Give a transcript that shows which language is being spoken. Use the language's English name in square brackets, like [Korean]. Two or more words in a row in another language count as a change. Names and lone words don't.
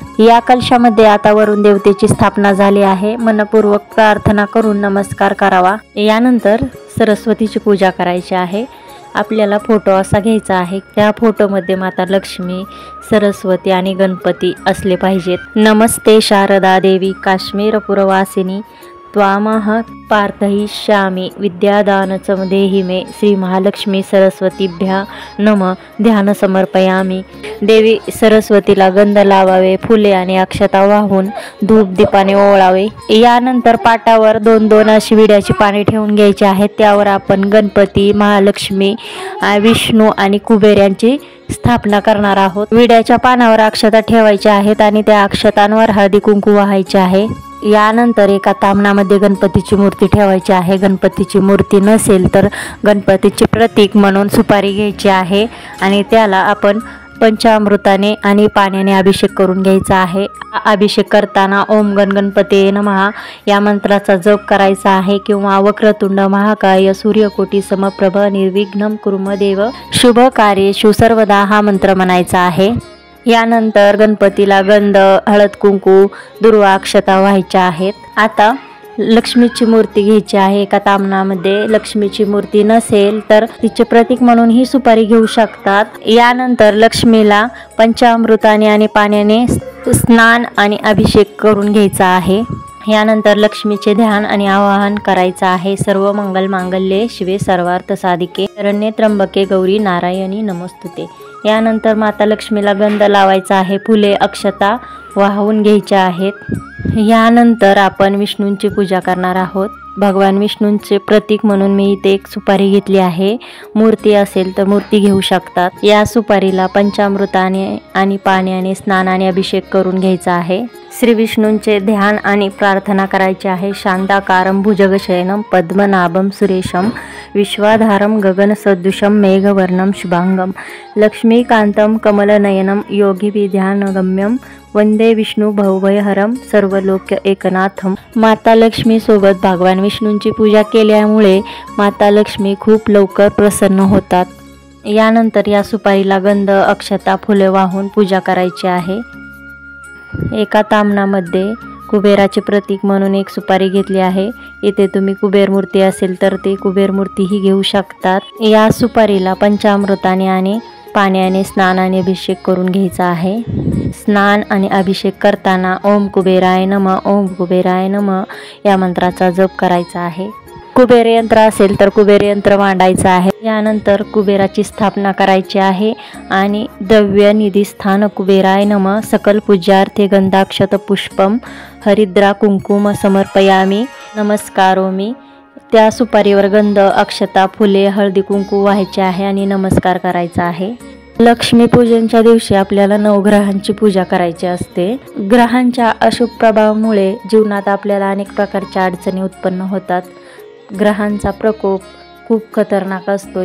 [Marathi] या कलशामध्ये आता वरुण देवतेची स्थापना झाली आहे। मनपूर्वक प्रार्थना करून नमस्कार करावा। यानंतर सरस्वतीची पूजा करायची आहे। आपल्याला फोटो असा घ्यायचा आहे, त्या फोटोमध्ये माता लक्ष्मी, सरस्वती आणि गणपती असले पाहिजेत। [Sanskrit] नमस्ते शारदा देवी काश्मीर पुरवासिनी त्वामः प्रार्थयिष्यामि विद्यादानचं देहि मे श्री महालक्ष्मी सरस्वतीभ्या नम ध्यान समर्पयामी। [Marathi] देवी सरस्वतीला गंध लावावे, फुले आणि अक्षता वाहून धूप दीपाने ओवाळावे। यानंतर पाटावर 2-2 अशी विड्याची पाने ठेवून घ्यायची आहेत। त्यावर आपण गणपती, महालक्ष्मी, विष्णू आणि कुबेर यांची स्थापना करणार आहोत। विड्याच्या पानावर अक्षता ठेवायच्या आहेत आणि त्या अक्षतांवर हळदी कुंकू वाहायचे आहे। यानंतर एका तामणामध्ये गणपतीची मूर्ती ठेवायची आहे। गणपतीची मूर्ती नसेल तर गणपतीचे प्रतीक म्हणून सुपारी घ्यायची आहे आणि त्याला आपण पंचामृताने आणि पाण्याने अभिषेक करून घ्यायचा आहे। अभिषेक करताना [Sanskrit] ओम गण गणपते नमः [Marathi] या मंत्राचा जप करायचा आहे किंवा [Sanskrit] वक्रतुंड महाकाय सूर्यकोटी समप्रभ निर्विघ्नं कुरु देव शुभ कार्येषु सर्वदा [Marathi] हा मंत्र म्हणायचा आहे। यानंतर गणपतीला गंध, हळद कुंकू, दुर्वा अक्षता व्हायच्या आहेत। आता लक्ष्मीची मूर्ती घ्यायची आहे। एका तामणामध्ये लक्ष्मीची मूर्ती नसेल तर तिचे प्रतीक म्हणून ही सुपारी घेऊ शकतात। यानंतर लक्ष्मीला पंचामृताने आणि पाण्याने स्नान आणि अभिषेक करून घ्यायचा आहे। यानंतर लक्ष्मीचे ध्यान आणि आवाहन करायचं आहे। [Sanskrit] सर्व मंगल मांगल्ये शिवे सर्वार्थ साधिके शरण्ये त्र्यंबके गौरी नारायणी नमोस्तुते। [Marathi] यानंतर माता लक्ष्मीला गंध लावायचा आहे, फुले अक्षता वाहून घ्यायच्या आहेत। यानंतर आपण विष्णूंची पूजा करणार आहोत। भगवान विष्णूंचे प्रतीक म्हणून मी इथे एक सुपारी घेतली आहे। मूर्ती असेल तर मूर्ती घेऊ शकतात। या सुपारीला पंचामृताने आणि पाण्याने स्नानाने अभिषेक करून घ्यायचा आहे। श्री विष्णूंचे ध्यान आणि प्रार्थना करायची आहे। [Sanskrit] शांताकारं भुजगशयनं पद्मनाभं सुरेशं विश्वाधारं गगनसदृशं मेघवर्णं शुभांगं लक्ष्मीकान्तं कमलनयनं योगिविध्यानगम्यं वंदे विष्णू भवभयहरं सर्वलोक एकनाथम। [Marathi] माता लक्ष्मी सोबत भगवान विष्णूंची पूजा केल्यामुळे माता लक्ष्मी खूप लवकर प्रसन्न होतात। यानंतर या सुपारीला गंध, अक्षता, फुले वाहून पूजा करायची आहे। एका तामणामध्ये कुबेराचे प्रतीक म्हणून एक सुपारी घेतली आहे। इथे तुम्ही कुबेर मूर्ती असेल तर ते कुबेर मूर्ती ही घेऊ शकतात। या सुपारीला पंचामृताने आणि पाण्याने स्नानाने अभिषेक करून घ्यायचा आहे। स्नान आणि अभिषेक करताना [Sanskrit] ओम कुबेराय नमः ओम कुबेराय नमः [Marathi] या मंत्राचा जप करायचा आहे। कुबेर यंत्र असेल तर कुबेर यंत्र मांडायचं आहे। यानंतर कुबेराची स्थापना करायची आहे आणि [Sanskrit] द्रव्य निधी स्थान कुबेराय नमः सकल पूजार्थे गंधाक्षत पुष्पम हरिद्रा कुंकुम समर्पयामी नमस्कारोमी। [Marathi] त्या सुपारीवर गंध, अक्षता, फुले, हळदी कुंकू व्हायचे आहे आणि नमस्कार करायचा आहे। लक्ष्मी पूजनच्या दिवशी आपल्याला नवग्रहांची पूजा करायची असते। ग्रहांच्या अशुभ प्रभावामुळे जीवनात आपल्याला अनेक प्रकारच्या अडचणी उत्पन्न होतात। ग्रहांचा प्रकोप खूप खतरनाक असतो।